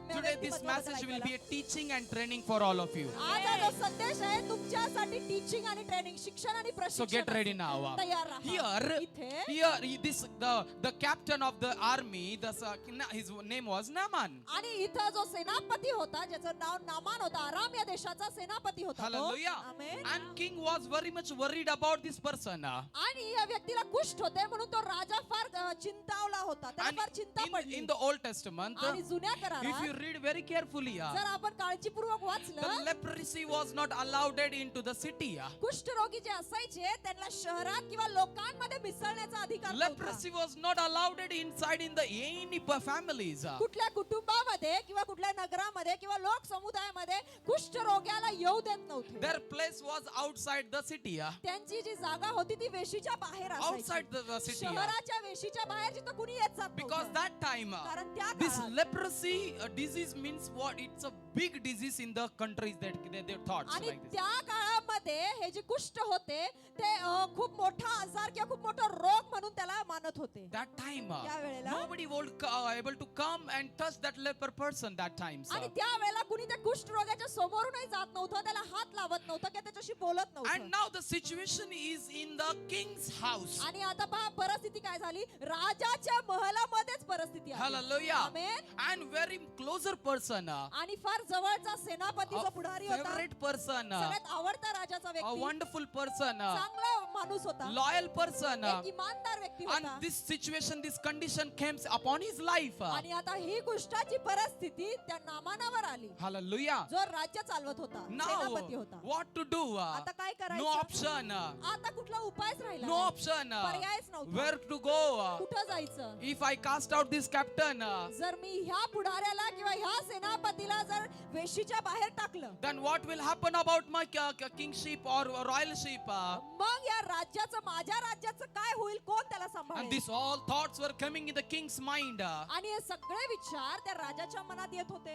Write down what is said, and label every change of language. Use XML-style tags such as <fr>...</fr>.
<en>Today this message will be a teaching and training for all of you.</en> <mr>आज हा जो संदेश आहे तुमच्यासाठी टीचिंग आणि ट्रेनिंग, शिक्षण आणि</mr> <en>So</en> <mr>प्रशिक्षण</mr> <en>get ready</en> <mr>असेल.</mr> <en>now.</en> <mr>तयार राहा.</mr> <en>Here,</en> <mr>इथे</mr> <en>this the captain of the army, his name was Naaman.</en> <mr>आणि इथं जो सेनापती होता ज्याचं नाव नामान होता, आराम या देशाचा सेनापती होता तो.</mr> <en>Hallelujah.</en> <mr>Amen.</mr> <en>And king was very much worried about this person.</en> <mr>आणि या व्यक्तीला कुष्ठ होते म्हणून तो राजा फार चिंतावला होता, त्याला</mr> <en>And</en> <mr>फार चिंता</mr> <en>in</en> <mr>पडली.</mr> <en>the Old Testament,</en> <mr>आणि जुन्या</mr> <en>if you</en> <mr>करारात</mr> <en>read very carefully,</en> <mr>जर आपण काळजीपूर्वक</mr> <en>the</en> <mr>वाचलं,</mr> <en>leprosy was not allowed into the city.</en> <mr>कुष्ठरोगी जे असायचे त्यांना शहरात किंवा लोकांमध्ये मिसळण्याचा अधिकार नव्हता.</mr> <en>Leprosy was not allowed inside in the any families.</en> <mr>कुठल्या कुटुंबामध्ये किंवा कुठल्या नगरामध्ये किंवा लोक समुदायामध्ये कुष्ठरोग्याला येऊ देत नव्हते.</mr> <en>Their place was outside the city.</en> <mr>त्यांची जी जागा होती ती वेशीच्या बाहेर</mr> <en>Outside</en> <mr>असायची.</mr> <en>the city.</en> <mr>शहराच्या वेशीच्या बाहेर जिथं कुणी येत जात</mr> <en>Because</en> <mr>नव्हतं.</mr> <en>that time,</en> <mr>कारण त्या</mr> <en>this</en> <mr>काळात</mr> <en>leprosy disease means what? It's a big disease in the countries that they thought</en> <mr>आणि</mr> <en>like this.</en> <mr>त्या काळामध्ये हे जे कुष्ठ होते ते खूप मोठा आजार किंवा खूप मोठा रोग म्हणून त्याला मानत होते.</mr> <en>That time,</en> <mr>त्यावेळेला</mr> <en>nobody was able to come and touch that leper person that time.</en> <mr>आणि त्यावेळेला कुणी त्या कुष्ठ रोगाच्या समोरूनही जात नव्हतं, त्याला हात लावत नव्हतं किंवा त्याच्याशी बोलत</mr> <en>And</en> <mr>नव्हतं.</mr> <en>now the situation is in the king's house.</en> <mr>आणि आता पहा परिस्थिती काय झाली, राजाच्या महलामध्येच परिस्थिती आहे.</mr> <en>Hallelujah.</en> <mr>Amen.</mr> <en>And very closer person,</en> <mr>आणि फार जवळचा सेनापती जो पुढारी होता,</mr> <en>favorite person,</en> <mr>सगळ्यात आवडता राजाचा</mr> <en>a</en> <mr>व्यक्ती,</mr> <en>wonderful person,</en> <mr>चांगला माणूस होता,</mr> <en>loyal person.</en> <mr>एक इमानदार व्यक्ती होता.</mr> <en>And this situation, this condition came upon his life.</en> <mr>आणि आता ही कुष्ठाची परिस्थिती त्या नामानावर आली,</mr> <en>Hallelujah.</en> <mr>जो राज्य चालवत होता, सेनापती</mr> <en>Now,</en> <mr>होता.</mr> <en>what to do?</en> <mr>आता काय</mr> <en>No</en> <mr>करायचं?</mr> <en>option.</en> <mr>आता कुठला उपायच राहिला</mr> <en>No</en> <mr>नाही.</mr> <en>option.</en> <mr>पर्यायच नव्हता.</mr> <en>Where to go?</en> <mr>कुठं जायचं?</mr> <en>If I cast out this captain,</en> <mr>जर मी ह्या पुढाऱ्याला किंवा ह्या सेनापतीला जर वेशीच्या बाहेर टाकलं,</mr> <en>then what will happen about my kingship or royalship?</en> <mr>मग या राज्याचं, माझ्या राज्याचं काय होईल? कोण त्याला</mr> <en>And</en> <mr>सांभाळेल?</mr> <en>these all thoughts were coming in the king's mind.</en> <mr>आणि हे सगळे विचार त्या राजाच्या मनात येत होते.</mr>